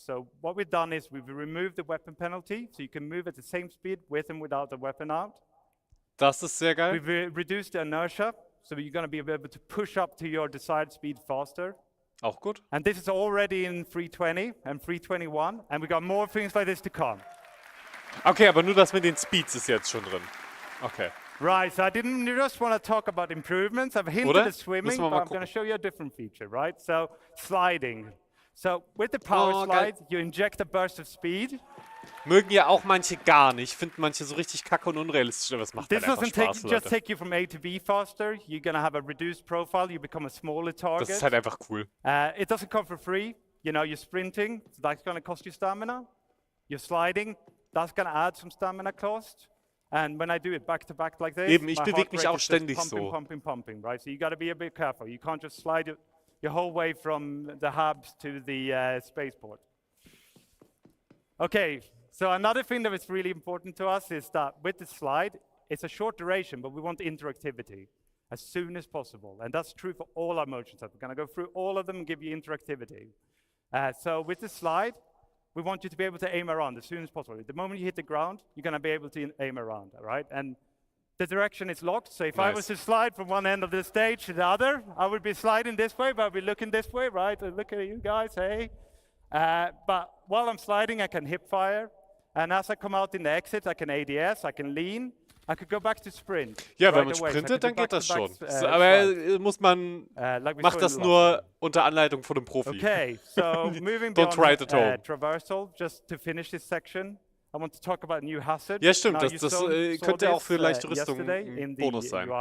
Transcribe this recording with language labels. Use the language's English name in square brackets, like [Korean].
[English] So what we've done is we've removed the weapon penalty, so you can move at the same speed with and without the weapon out. [German] Das ist sehr geil. [English] We've reduced the inertia, so you're going to be able to push up to your desired speed faster. [German] Auch gut. [English] And this is already in 320 and 321, and we got more things like this to come. [German] Okay, aber nur das mit den Speeds ist jetzt schon drin. [English] Okay. Right, so I didn't just want to talk about improvements. I've hinted at swimming, but I'm going to show you a different feature, right? So, sliding. So, with the power slide, you inject a burst of speed. [German] Mögen ja auch manche gar nicht. Finden manche so richtig kacke und unrealistisch, aber es macht halt einfach Spaß, Leute. [English] Just take you from A to B faster. You're going to have a reduced profile. You become a smaller target. [German] Das ist halt einfach cool. [English] It doesn't come for free. You know, you're sprinting, so that's going to cost you stamina. You're sliding, that's going to add some stamina cost. And when I do it back to back like this, [German] Eben, ich bewege mich auch ständig [English] pumping, [German] so. [English] Pumping, right? So you got to be a bit careful. You can't just slide your whole way from the hubs to the spaceport. Okay, so another thing that is really important to us is that with the slide, it's a short duration, but we want interactivity as soon as possible. And that's true for all our motion sets. We're going to go through all of them and give you interactivity. So with the slide, we want you to be able to aim around as soon as possible. The moment you hit the ground, you're going to be able to aim around, all right? And the direction is locked, so if I was to slide from one end of the stage to the other, I would be sliding this way, but I'd be looking this way, right? Look at you guys, hey. But while I'm sliding, I can hip fire. And as I come out in the exit, I can ADS, I can lean. I could go back to sprint. [German] Ja, wenn man sprintet, dann geht das schon. Aber muss man macht das nur unter Anleitung von einem Profi. [English] Okay, so moving Don't try it at home. Traversal, just to finish this section, I want to talk about new hazards. [German] Ja, stimmt, das könnte auch für leichte Rüstung ein Bonus sein.